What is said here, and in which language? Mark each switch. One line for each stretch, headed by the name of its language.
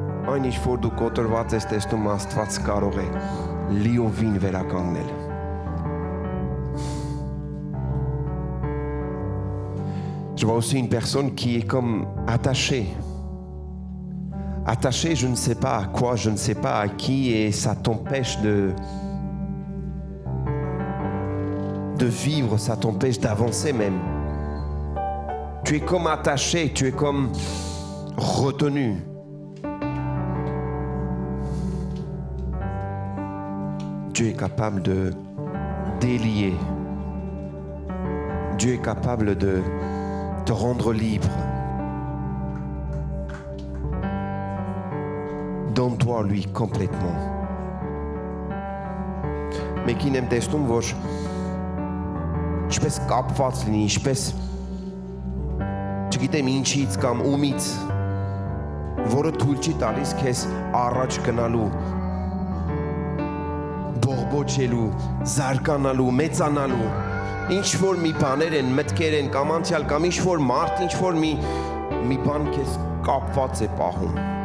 Armenian: այն ինչ որ դու կոտրված ես տեսնում, Աստված կարող է լիովին վերականգնել։
French: Je vois aussi une personne qui est comme attachée. Attachée, je ne sais pas à quoi, je ne sais pas à qui, et ça t'empêche de vivre, ça t'empêche d'avancer même. Tu es comme attaché, tu es comme retenu. Dieu est capable de délier. Dieu est capable de te rendre libre. Donne-toi lui complètement. Mais qui n'aime
Armenian: տեսնում որ ինչպես կապված լինի, ինչպես չգիտեմ ինչից կամ ումից, որը թույլ չի տալիս քեզ առաջ գնալու, բողբոջելու, զարգանալու, մեծանալու, ինչ որ մի բաներ են, մտքեր են, կամ անցյալ, կամ ինչ որ մարդ, ինչ որ մի բան քեզ կապված է պահում։